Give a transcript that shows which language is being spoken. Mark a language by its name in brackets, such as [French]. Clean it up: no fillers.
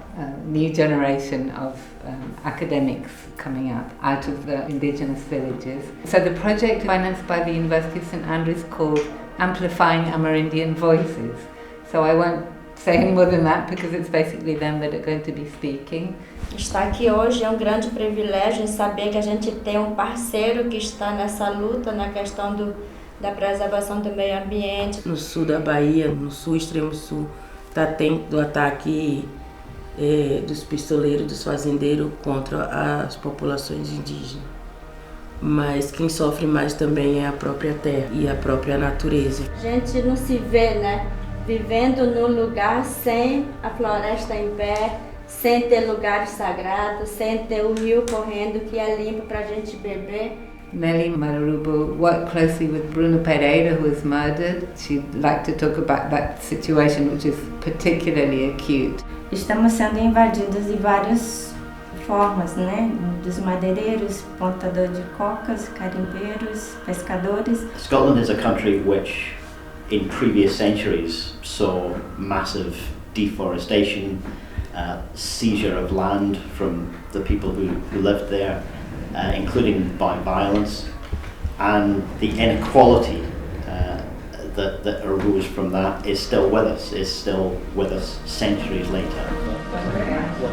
[English] A new generation of academics coming up out of the indigenous villages. So the project financed by the University of St Andrews called Amplifying Amerindian Voices. So I won't say any more than that because it's basically them that are going to be speaking. [Portuguese] Estar aqui hoje é um grande privilégio em saber que a gente tem um parceiro que está nessa luta, na questão da preservação do meio ambiente. No sul da Bahia, no sul, extremo sul, está tendo o ataque dos pistoleiros, dos fazendeiros contra as populações indígenas. Mas quem sofre mais também é a própria terra e a própria natureza. A gente não se vê, né, vivendo num lugar sem a floresta em pé, sem ter lugares sagrados, sem ter o rio correndo que é limpo para a gente beber. [English] Nelly Marubo worked closely with Bruno Pereira, who was murdered. She'd like to talk about that situation, which is particularly acute. [Portuguese] Estamos sendo invadidos de várias formas, né? Dos madeireiros, plantadores de cocas, carimbeiros, pescadores. [English] Scotland is a country which, in previous centuries, saw massive deforestation, seizure of land from the people who lived there, including by violence, and the inequality that arose from that is still with us centuries later.